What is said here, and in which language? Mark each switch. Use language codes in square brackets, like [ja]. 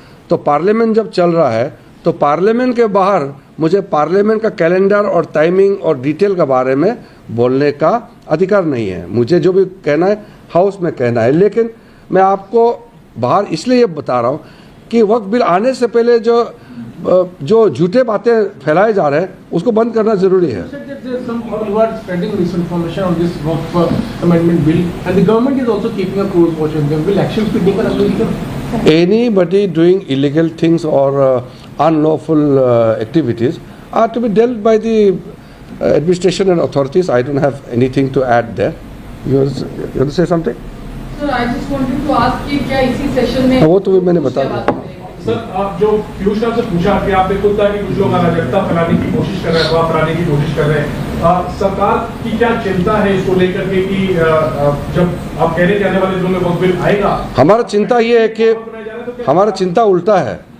[hi] तो पार्लियामेंट जब चल रहा है तो पार्लियामेंट के बाहर मुझे पार्लियामेंट का कैलेंडर और टाइमिंग और डिटेल के बारे में बोलने का अधिकार नहीं है। मुझे जो भी कहना है हाउस में कहना है। लेकिन मैं आपको बाहर इसलिए ये बता रहा हूँ कि वक्त बिल आने से पहले जो झूठे बातें फैलाए जा रहे हैं उसको बंद करना जरूरी है। [en] Some who are spreading misinformation on this Waqf amendment bill, and the government is also keeping a close watch on them. Will actions be taken against them? Anybody doing illegal things or unlawful activities are to be dealt by the administration and authorities. I don't have anything to add there. You want to say something? Sir, I just wanted to ask [hi] कि क्या इसी session में वो तो मैंने बता दिया। Sir, आप जो पीयूष से पूछा कि आपने खुद कहा कि कुछ लोग अराजकता फैलाने की कोशिश कर रहे हैं, फैलाने की कोशिश कर रहे हैं, सरकार की क्या चिंता है इसको लेकर के कि जब आप कह रहे थे आने वाले दिनों में वक्त बिल आएगा? हमारा चिंता ये है कि हमारा चिंता उल्टा है।